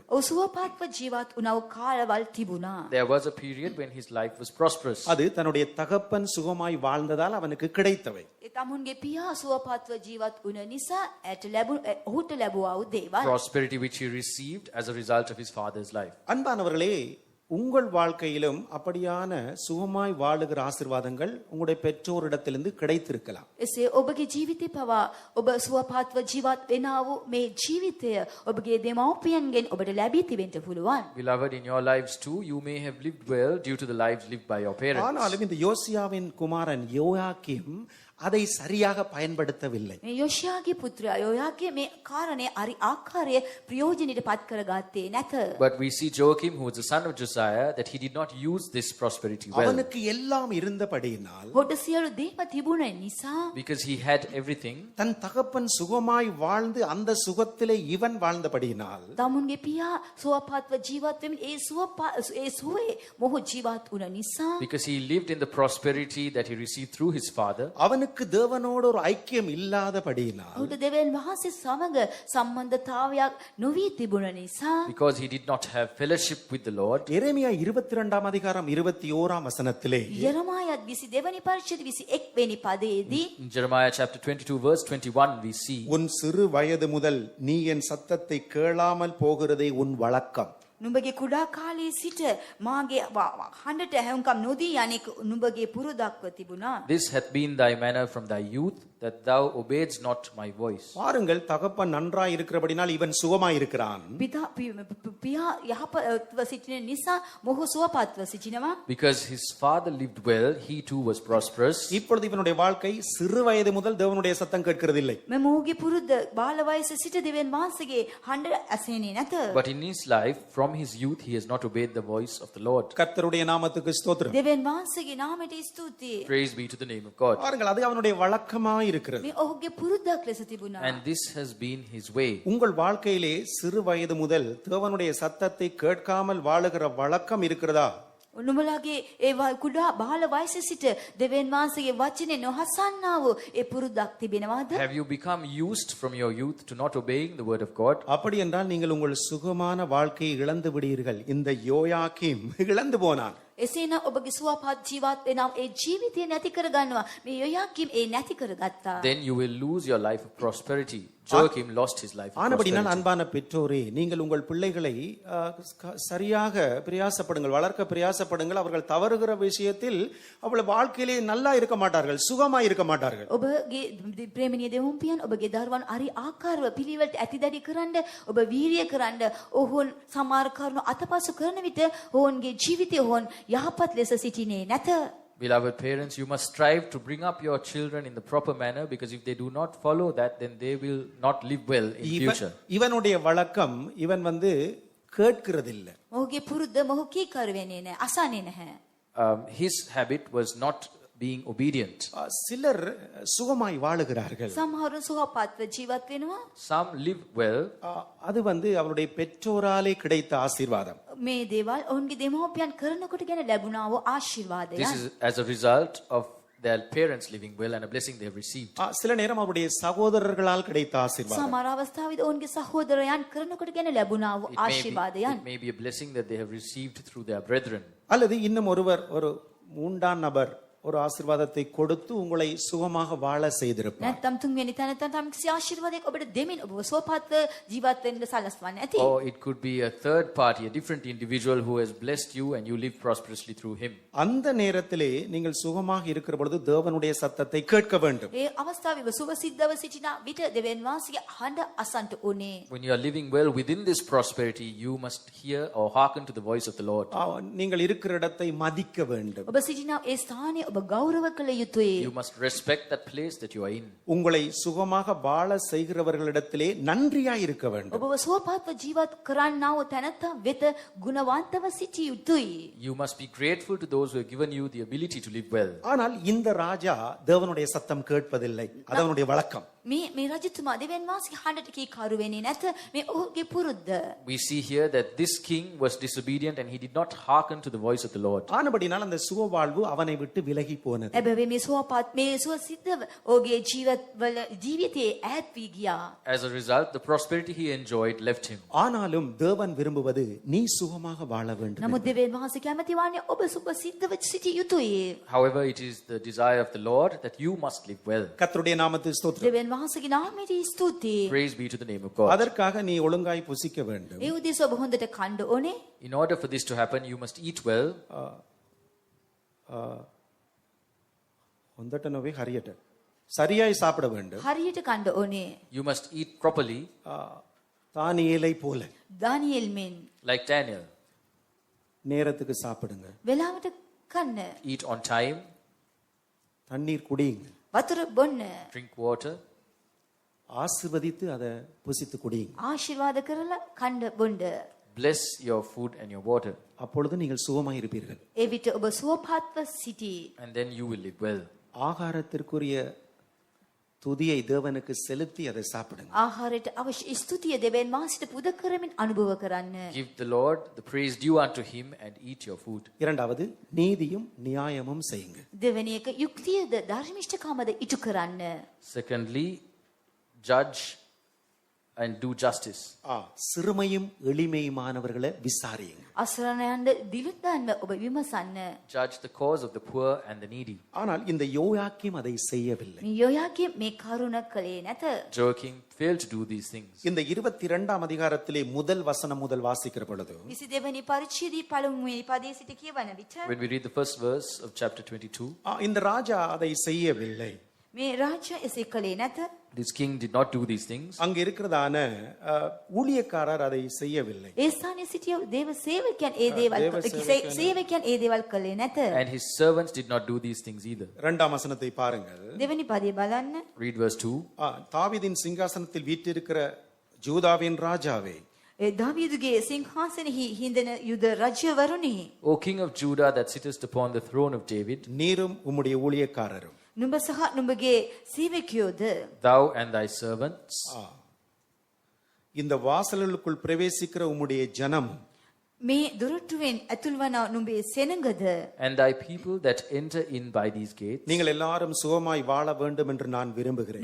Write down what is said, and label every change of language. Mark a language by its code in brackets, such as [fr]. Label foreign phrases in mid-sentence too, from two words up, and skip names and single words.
[si] ඔහු සුවපත්ව ජීවත් වුණව කාලවල් තිබුණා. [en] There was a period when his life was prosperous. [ta] அது தன்னுடைய தகப்பன் சுகமாய் வாழ்ந்ததால் அவனுக்கு கிடைத்தவை. [si] ඒ තමුන්ගේ පියා සුවපත්ව ජීවත් වුණ නිසා ඔහුට ලැබුවා වූ දේවල්. [en] Prosperity which he received as a result of his father's life. [ta] அன்பானவர்களே, உங்கள் வாழ்க்கையிலும் அப்படியான சுகமாய் வாழுகிற ஆசீர்வாதங்கள் உங்களுடைய பெற்றோரிடத்திலிருந்து கிடைத்திருக்கலாம். [si] එසේ ඔබගේ ජීවිතේ පවා ඔබ සුවපත්ව ජීවත් වෙනා වූ මේ ජීවිතය ඔබගේ දෙමව්පියන්ගෙන් ඔබට ලැබී තිබෙන්න පුළුවන්. [en] Beloved, in your lives too, you may have lived well due to the lives lived by your parents. [ta] ஆனாலும் இந்த யோசியாவின் குமாரன் யோயாக்கீம் அதை சரியாக பயன்படுத்தவில்லை. [si] මේ යොෂියාගේ පුත්‍රයා යොයාගේ මේ කාරණේ අරි ආකාරයේ ප්‍රයෝජනෙට පත් කරගත්තේ නැත. [en] But we see Joachim, who was the son of Josiah, that he did not use this prosperity well. [ta] அவனுக்கு எல்லாம் இருந்தபடியினால், [si] හොට සියලු දේම තිබුණ නිසා [en] Because he had everything, [ta] தன் தகப்பன் சுகமாய் வாழ்ந்து அந்த சுகத்திலே இவன் வாழ்ந்தபடியினால், [si] තමුන්ගේ පියා සුවපත්ව ජීවත් වෙමින් ඒ සුවේ මොහු ජීවත් වුණ නිසා [en] because he lived in the prosperity that he received through his father, [ta] அவனுக்கு தேவனோடு ஒரு ஐக்கியம் இல்லாதபடியினால், [si] ඔහුට දෙවියන් වහන්සේ සමග සම්බන්ධතාවයක් නොවී තිබුණ නිසා [en] because he did not have fellowship with the Lord. [ta] எரேமியா 22ஆம் அதிகாரம் 21ஆம் வசனத்திலே [si] යெරමායත් 22 වෙනි පරිච්ඡේද 21 වෙනි පදයේදී [en] In Jeremiah chapter 22 verse 21 we see, [ta] உன் சிறு வயது முதல் நீ என் சத்தத்தை கேளாமல் போகிறதே உன் வழக்கம். [si] නුඹගේ කුඩා කාලයේ සිට මාගේ හඬට ඇහුම්කම් නොදී යන්නේ නුඹගේ පුරුදක්ව තිබුණා. [en] This hath been thy manner from thy youth, that thou obeyedst not my voice. [ta] பாருங்கள், தகப்பன் நன்றாய் இருக்கிறபடினால் இவன் சுகமாய் இருக்கிறான். [si] පියා යහපත්ව සිටින නිසා මොහු සුවපත්ව සිටිනවා. [en] Because his father lived well, he too was prosperous. [ta] இப்பொழுது இவனுடைய வாழ்க்கை சிறு வயது முதல் தேவனுடைய சத்தம் கேட்கிறதில்லை. [si] මේ මොහුගේ පුරුද්ද බාල වයසේ සිට දෙවියන් වහන්සේගේ හඬ ඇසෙන්නේ නැත. [en] But in his life, from his youth, he has not obeyed the voice of the Lord. [ta] கர்த்தருடைய நாமத்துக்கு ஸ்தோத்திரம். [si] දෙවියන් වහන්සේගේ නාමයට ස්තුතියි. [en] Praise be to the name of God. [ta] பாருங்கள், அது அவனுடைய வழக்கமாய் இருக்கிறது. [si] මේ ඔහුගේ පුරුද්දක් ලෙස තිබුණා. [en] And this has been his way. [ta] உங்கள் வாழ்க்கையிலே சிறு வயது முதல் தேவனுடைய சத்தத்தை கேட்காமல் வாழுகிற வழக்கம் இருக்கிறதா? [si] නුඹලාගේ ඒ කුඩා බාල වයසේ සිට දෙවියන් වහන්සේගේ වචනේ නොහසන්නා වූ ඒ පුරුද්දක් තිබෙනවද? [en] Have you become used from your youth to not obeying the word of God? [ta] அப்படி என்றால் நீங்கள் உங்கள் சுகமான வாழ்க்கையை இழந்து விடுவீர்கள். இந்த யோயாக்கீம் இழந்து போனான். [si] එසේනම් ඔබගේ සුවපත් ජීවත් වෙනව ඒ ජීවිතය නැති කර ගන්නවා. මේ යොයාකීම් ඒ නැති කරගත්තා. [en] Then you will lose your life of prosperity. Joachim lost his life of [ta] ஆனபடினால் [en] prosperity. [ta] அன்பான பெற்றோரே, நீங்கள் உங்கள் பிள்ளைகளை சரியாக பிரயாசப்படுங்கள், வளர்க்க பிரயாசப்படுங்கள். அவர்கள் தவறுகிற விஷயத்தில் அவள் வாழ்க்கையிலே நல்லா இருக்க மாட்டார்கள், சுகமாய் இருக்க மாட்டார்கள். [si] ඔබගේ ප්‍රේමණීය දෙවුම්පියන් ඔබගේ දරුවන් හරි ආකාරව පිළිවෙලට ඇතිදැඩි කරන්න ඔබ වීරිය කරන්න ඔවුන් සමහර කරුණු අතපසු කරන විට ඔවුන්ගේ ජීවිතය ඔවුන් යහපත් ලෙස සිටිනේ නැත. [en] Beloved parents, you must strive to bring up your children in the proper manner, because if they do not follow that, then they will not live well in future. [ta] இவனுடைய வழக்கம், இவன் கேட்கிறதில்லை. [si] ඔහුගේ පුරුද්ද මොහු කීකරු වෙන්නේ නැහැ, අසන්නේ නැහැ. [en] His habit was not being obedient. [ta] சிலர் சுகமாய் வாழுகிறார்கள். [si] සමහරුන් සුවපත්ව ජීවත් වෙනවා. [en] Some live well. [ta] அது அவருடைய பெற்றோராலே கிடைத்த ஆசீர்வாதம். [si] මේ දේවල් ඔවුන්ගේ දෙමව්පියන් කරනකොට ගැන ලැබුණා වූ [en] This [si] ආශිර්වාදයන්. [en] is as a result of their parents living well and a blessing they have received. [ta] சில நேரம் அவருடைய சகோதரர்களால் கிடைத்த ஆசீர்வாதம். [si] සමහර අවස්ථාවේදී ඔවුන්ගේ සහෝදරයන් කරනකොට ගැන ලැබුණා වූ ආශිර්වාදයන්. [en] It may be a blessing that they have received through their brethren. [ta] அல்லது இன்னும் ஒருவர் ஒரு மூன்றாம் நபர் ஒரு ஆசீர்வாதத்தை கொடுத்து உங்களை சுகமாக வாழ செய்திருப்பார். [si] නැත්නම් තුන්වෙනි තැනට තම කිසි ආශිර්වාදයක් ඔබට දෙමින් ඔබව සුවපත්ව ජීවත් වෙන්න සලස්වන්නේ ඇති. [en] Or it could be a third party, a different individual who has blessed you and you live prosperously through him. [ta] அந்த நேரத்திலே நீங்கள் சுகமாக இருக்கிற பொழுது தேவனுடைய சத்தத்தை கேட்க வேண்டும். [si] ඒ අවස්ථාවේ ඔබ සුවසිද්ධව සිටින විට දෙවියන් වහන්සේගේ හඬ අසන්ට ඕනේ. [en] When you are living well within this prosperity, you must hear or hearken to the voice of the Lord. [ta] நீங்கள் இருக்கிற இடத்தை மதிக்க வேண்டும். [si] ඔබ සිටින ඒ ස්ථානයේ ඔබ ගෞරව කළ යුතුයි. [en] You must respect that place that you are in. [ta] உங்களை சுகமாக வாழ செய்கிறவர்களிடத்திலே நன்றியாய் இருக்க வேண்டும். [si] ඔබව සුවපත්ව ජීවත් කරන්නා වූ තැනැත්තා වෙත ගුණවන්තව සිටිය යුතුයි. [en] You must be grateful to those who have given you the ability to live well. [ta] ஆனால் இந்த ராஜா தேவனுடைய சத்தம் கேட்பதில்லை. அது அவனுடைய வழக்கம். [si] මේ රජතුමා දෙවියන් වහන්සේගේ හඬට කීකරු වෙන්නේ නැත. මේ ඔහුගේ පුරුද්ද. [en] We see here that this king was disobedient and he did not hearken to the voice of the Lord. [ta] ஆனபடினால் அந்த சுக வாழ்வு அவனை விட்டு விலகி போனது. [si] එබැවින් මේ සුවපත් මේ සුවසිද්ධව ඔහුගේ ජීවිතයේ ඈත් වී ගියා. [en] As a result, the prosperity he enjoyed left him. [ta] ஆனாலும் தேவன் விரும்புவது நீ சுகமாக வாழ வேண்டும். [si] නමුත් දෙවියන් වහන්සේ කැමති වන්නේ ඔබ සුවසිද්ධව සිටිය යුතුයි. [en] However, it is the desire of the Lord that you must live well. [ta] கர்த்தருடைய நாமத்துக்கு ஸ்தோத்திரம். [si] දෙවියන් වහන්සේගේ නාමයට ස්තුතියි. [en] Praise be to the name of God. [ta] அதற்காக நீ ஒழுங்காய் புசிக்க வேண்டும். [si] ඒ උදෙස ඔබ හොඳට කන්න ඕනේ. [en] In order for this to happen, you must eat well. [si] හොඳට නොවේ හරියට. [ta] சரியாய் சாப்பிட வேண்டும். [si] හරියට කන්න ඕනේ. [en] You must eat properly, [ta] தானியேலை போல [si] දානියෙල් මෙන් [en] like Daniel. [ta] நேரத்துக்கு சாப்பிடுங்க. [si] වෙලාවට කන්න. [en] Eat on time, [ta] தண்ணீர் குடியுங்க. [si] වතුර බොන්න. [en] drink water, [ta] ஆசீர்வதித்து அதை புசித்து குடியுங்க. [si] ආශිර්වාද කරලා කන්න බොන්න. [en] bless your food and your water, [ta] அப்பொழுது நீங்கள் சுகமாய் இருப்பீர்கள். [si] ඒ විට ඔබ සුවපත්ව සිටී. [en] and then you will live well. [ta] ஆகாரத்திற்குரிய துதியை தேவனுக்கு செலுத்தி அதை சாப்பிடுங்க. [si] ආහාරයට අවශ්‍ය ස්තුතිය දෙවියන් වහන්සේට පුද කරමින් අනුභව කරන්න. [en] Give the Lord the praise due unto him and eat your food. [ta] இரண்டாவது நீதியும் நியாயமும் செய்யுங்க. [si] දෙවෙනි එක යුක්තියද ධර්මිෂ්ඨකමද ඉටු කරන්න. [en] Secondly, judge and do justice. [ta] சிறுமையும் எளிமையுமானவர்களை விசாரியுங்க. [si] අසරණයන්ට දිලුත්වන්න ඔබ විමසන්න. [en] Judge the cause of the poor and the needy. [ta] ஆனால் இந்த யோயாக்கீம் அதை செய்யவில்லை. [si] මේ යෝයාකීම් මේ කරුණ කළේ නැත. [en] Joachim failed to do these things. [ta] இந்த 22ஆம் அதிகாரத்திலே முதல் வசனம் முதல் வாசிக்கிற பொழுது [si] 22වෙනි පරිච්ඡේදයේ පළමුවෙනි පදයේ සිට කියවන විට [en] When we read the first verse of chapter 22, [ta] இந்த ராஜா அதை செய்யவில்லை. [si] මේ රාජ්‍ය එසේ කළේ නැත. [en] this king did not do these things. [ta] அங்க இருக்கிறதான ஊழியக்காரர் அதை செய்யவில்லை. [si] ඒ ස්ථානයේ සිටිය දේව සේවකයන් ඒ දේවල් සේවකයන් ඒ දේවල් කළේ නැත. [en] And his servants did not do these things either. [ta] இரண்டாம் வசனத்தை பாருங்கள். [si] දෙවෙනි පදේ බලන්න. [en] Read verse 2. [ta] தாவீதின் சிங்காசனத்தில் வீற்றிருக்கிற ஜூதாவின் ராஜாவே, [si] ඒ දාවීදුගේ සිංහාසනෙහි හිඳන යුද රජවරුනි, [en] O king of Judah that sittest upon the throne of David, [ta] நீரும் உம்முடைய ஊழியக்காரரும் [si] නුඹ සහ නුඹගේ සේවකයෝද [en] thou and thy servants, [ta] இந்த வாசல்களுக்குள் பிரவேசிக்கிற உம்முடைய ஜனம் [si] මේ දුරටුවෙන් ඇතුල් වන නුඹේ සෙනඟද [en] and thy people that enter in by these gates, [ta] நீங்கள் எல்லாரும் சுகமாய் வாழ வேண்டும் என்று நான் விரும்புகிறேன்.